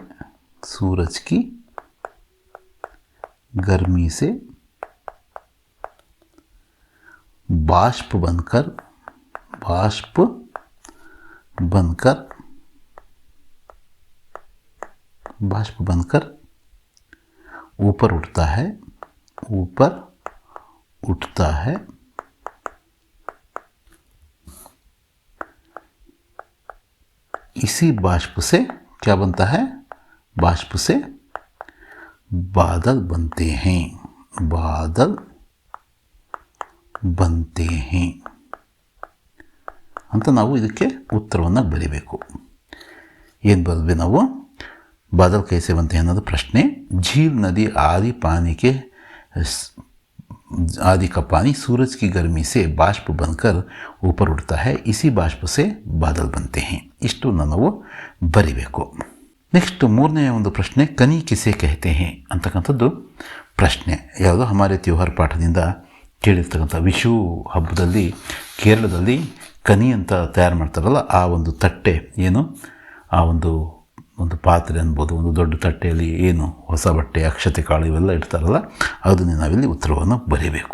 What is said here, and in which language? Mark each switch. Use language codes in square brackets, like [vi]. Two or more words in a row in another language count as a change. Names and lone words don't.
[hi] से बाष्प बनकर ऊपर उठता है इसी बाष्प से क्या बनता है? बाष्प से बादल बनते हैं [kn] ಅಂತ ನಾವು ಇದಕ್ಕೆ ಉತ್ತರವನ್ನು ಬರೀಬೇಕು. ಏನು ಬರೆದ್ವಿ ನಾವು? [hi] बादल कैसे बनते [kn] ಅನ್ನೋದು ಪ್ರಶ್ನೆ. [hi] झील नदी आदि का पानी सूरज की गर्मी से बाष्प बनकर ऊपर उठता है, इसी बाष्प से बादल बनते हैं. [kn] ಇಷ್ಟನ್ನು ನಾವು ಬರಿಬೇಕು. ನೆಕ್ಸ್ಟ್ 3ನೇ ಒಂದು ಪ್ರಶ್ನೆ, [hi] कनी किसे कहते हैं [kn] ಅಂತಕ್ಕಂಥದ್ದು ಪ್ರಶ್ನೆ. ಯಾವುದು? ಹಮಾರೆ ತ್ಯೋಹಾರ್ ಪಾಠದಿಂದ ಕೇಳಿರ್ತಕ್ಕಂಥ ವಿಷು ಹಬ್ಬದಲ್ಲಿ ಕೇರಳದಲ್ಲಿ ಕನಿ ಅಂತ ತಯಾರು ಮಾಡ್ತಾರಲ್ಲ ಆ ಒಂದು ತಟ್ಟೆ ಏನು, ಆ ಒಂದು ಪಾತ್ರೆ ಅನ್ಬೋದು, ಒಂದು ದೊಡ್ಡ ತಟ್ಟೆಯಲ್ಲಿ ಏನು ಹೊಸ ಬಟ್ಟೆ, ಅಕ್ಷತೆ ಕಾಳು ಇವೆಲ್ಲ ಇಡ್ತಾರಲ್ಲ, ಅದನ್ನು ನಾವಿಲ್ಲಿ ಉತ್ತರವನ್ನು ಬರೀಬೇಕು.